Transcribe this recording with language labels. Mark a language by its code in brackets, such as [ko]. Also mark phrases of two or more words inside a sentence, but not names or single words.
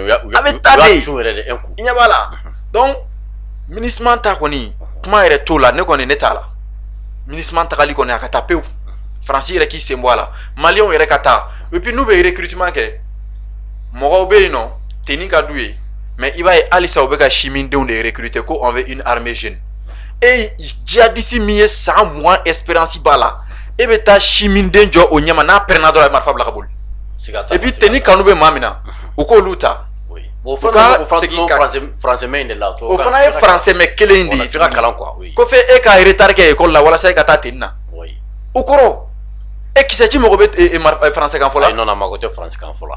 [bm] a bɛ taa de i ɲɛ b'a la donc MINUSMA ta kɔni kuma yɛrɛ t'o la ne kɔni ne t'a la MINUSMA tagali kɔni a ka taa pewu Faransi yɛrɛ k'i sen bɔ a la Maliyɛnw yɛrɛ ka taa [fr] et puis [bm] n'u bɛ recrutement kɛ mɔgɔw bɛ yen nɔ tenue ka d'u ye mais i b'a ye halisa u bɛ ka simindenw de recruter ko [fr] on veut une armée jeune [bm] e djihadiste min ye san 20 espérance b'a la e bɛ taa siminden jɔ o ɲɛma n'a pɛrɛnna dɔrɔn a ye marifa bila ka boli [fr] et puis [bm] tenue kanu bɛ maa min na u k'olu ta o ka segin ka français mɛ de la o fana ye français mɛ kelen de ye f'i ka kalan quoi ko fɛ e ka retard kɛ école la walasa e ka taa tenue na o kɔrɔ e kisɛ ci mɔgɔ bɛ français kan fɔ la non non mago tɛ français kan fɔ la